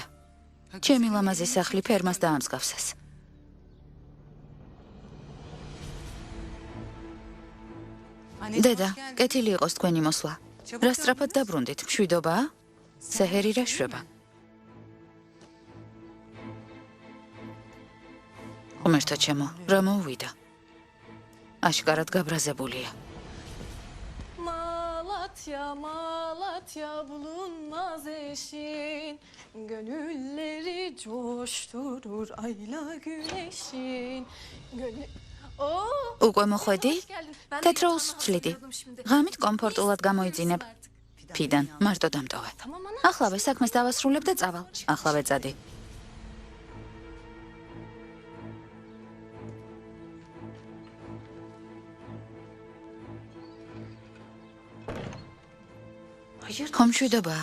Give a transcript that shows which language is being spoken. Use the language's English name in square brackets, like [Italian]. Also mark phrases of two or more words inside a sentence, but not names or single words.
[Georgian] ჩემი ლამაზი სახლი ფერმას დაამსგავსეს. დედა, კეთილი იყოს თქვენი მოსვლა. რა სწრაფად დაბრუნდით? მშვიდობაა? სეჰერი რა შვება? ღმერთო ჩემო, რა მოუვიდა? აშკარად გაბრაზებულია. [Turkish] Malatya bulunmaz eşin, gönülleri coşturur ayla güneşin. [Georgian] უკვე მოხვედი? თეთროულს ვცვლიდი. ღამით კომფორტულად გამოიძინებ. ფიდან, მარტო დამტოვე. ახლავე საქმეს დავასრულებ და წავალ. ახლავე წადი. ხომ მშვიდობაა?